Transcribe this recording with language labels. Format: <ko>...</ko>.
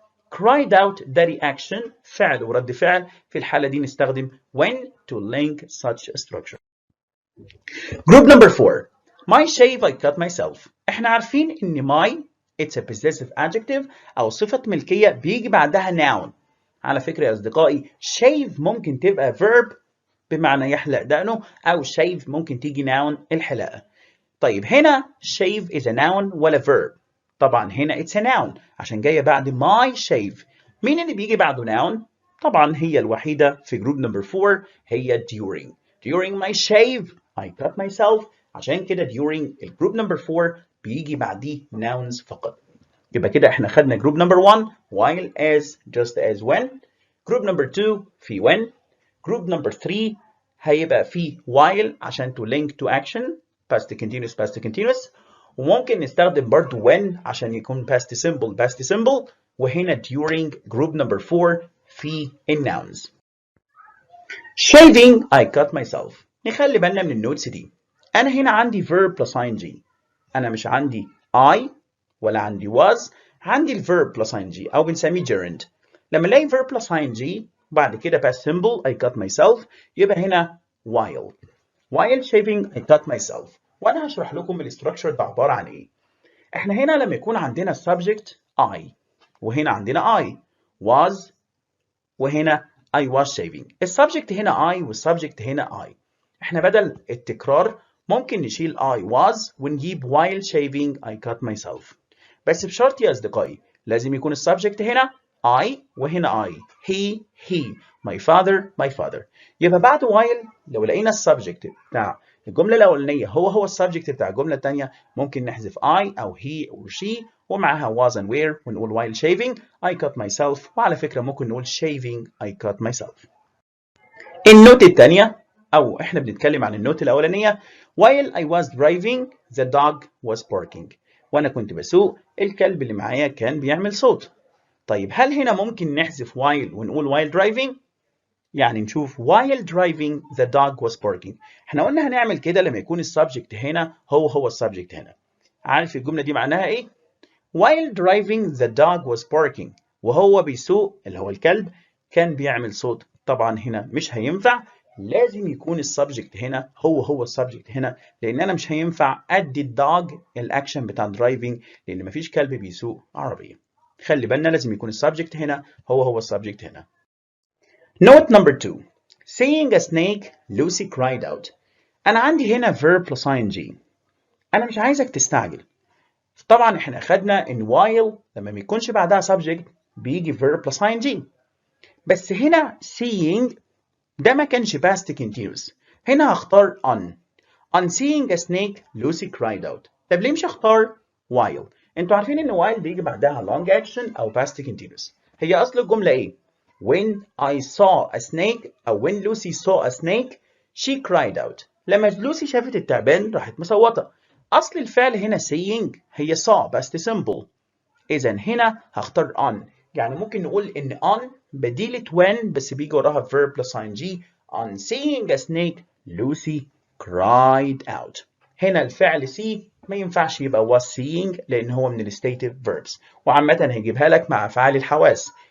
<ar>cried out ده reaction فعل ورد فعل. في الحالة دي نستخدم</ar> <en>when to link such a structure. Group number 4. My shave I cut myself.</en> <ar>احنا عارفين ان my it's a possessive adjective أو صفة ملكية بيجي بعدها noun. على فكرة يا أصدقائي shave ممكن تبقى verb بمعنى يحلق دقنه أو shave ممكن تيجي noun الحلاقة.</ar> <en>طيب هنا shave is a noun ولا verb؟ طبعا هنا it's a noun عشان جاية بعد my shave.</en> <ar>مين اللي بيجي بعده noun؟ طبعا هي الوحيدة في جروب نمبر 4 هي during.</ar> <en>During my shave I cut myself.</en> <ar>عشان كده during الجروب نمبر 4 بيجي بعديه nouns فقط. يبقى كده احنا خدنا جروب نمبر 1 while as just as when. جروب نمبر 2 في when. جروب نمبر 3 هيبقى فيه while عشان to link to action past continuous وممكن نستخدم برضو when عشان يكون past simple وهنا during جروب نمبر 4 في nouns.</ar> <en>Shaving I cut myself.</en> <ar>نخلي بالنا من النوتس دي. أنا هنا عندي verb plus ing. أنا مش عندي I ولا عندي was. عندي الverb plus ing أو بنسميه gerund. لما نلاقي verb plus ing بعد كده past simple</ar> <en>I cut myself</en> <ar>يبقى هنا</ar> <en>while shaving I cut myself.</en> <ar>وأنا هشرح لكم الاستراكشر ده عبارة عن إيه. إحنا هنا لما يكون عندنا subject I وهنا عندنا I was وهنا I was shaving. السبجكت هنا I والسبجكت هنا I.</ar> <en>إحنا بدل التكرار ممكن نشيل I was ونجيب while shaving I cut myself.</en> <ar>بس بشرط يا أصدقائي لازم يكون السبجكت هنا I وهنا I.</ar> <en>he my father.</en> <ar>يبقى بعد while لو لقينا السبجكت بتاع الجملة الأولانية هو السبجكت بتاع الجملة الثانية ممكن نحذف I أو he أو she ومعها was and where ونقول</ar> <en>while shaving I cut myself.</en> <ar>وعلى فكرة ممكن نقول</ar> <en>shaving I cut myself.</en> <ar>النوت الثانية أو إحنا بنتكلم عن النوت الأولانية</ar> <en>while I was driving the dog was barking.</en> <ar>وأنا كنت بسوق الكلب اللي معايا كان بيعمل صوت. طيب هل هنا ممكن نحذف while ونقول while driving؟ يعني نشوف</ar> <en>while driving the dog was barking.</en> <ar>احنا قلنا هنعمل كده لما يكون السبجكت هنا هو السبجكت هنا. عارف الجملة دي معناها ايه؟</ar> <en>while driving the dog was barking.</en> <ar>وهو بيسوق اللي هو الكلب كان بيعمل صوت. طبعا هنا مش هينفع لازم يكون السبجكت هنا هو السبجكت هنا لان انا مش هينفع ادي الدوج الاكشن بتاع driving لان مفيش كلب بيسوق عربية. خلي بالنا لازم يكون السبجكت هنا هو السبجكت هنا.</ar> <en>Note number 2. Seeing a snake, Lucy cried out.</en> <ar>أنا عندي هنا</ar> <en>verb plus ing.</en> <ar>أنا مش عايزك تستعجل. طبعا احنا أخدنا إن while لما ما يكونش بعدها subject بيجي verb plus ing. بس هنا seeing ده ما كانش past continuous. هنا هختار on.</ar> <en>On seeing a snake, Lucy cried out.</en> <ar>طب ليه مش هختار while؟ انتوا عارفين إن while بيجي بعدها long action أو past continuous. هي أصل الجملة إيه؟</ar> <en>When I saw a snake أو when Lucy saw a snake she cried out.</en> <ar>لما لوسي شافت التعبان راحت مصوتة. أصل الفعل هنا seeing هي saw past simple. إذا هنا هختار on. يعني ممكن نقول إن on بديلة when بس بيجي وراها verb plus ing.</ar> <en>On seeing a snake Lucy cried out.</en> <ar>هنا الفعل see ما ينفعش يبقى was seeing لأن هو من الستيتيف verbs. وعامة هيجيبها لك مع أفعال الحواس.</ar>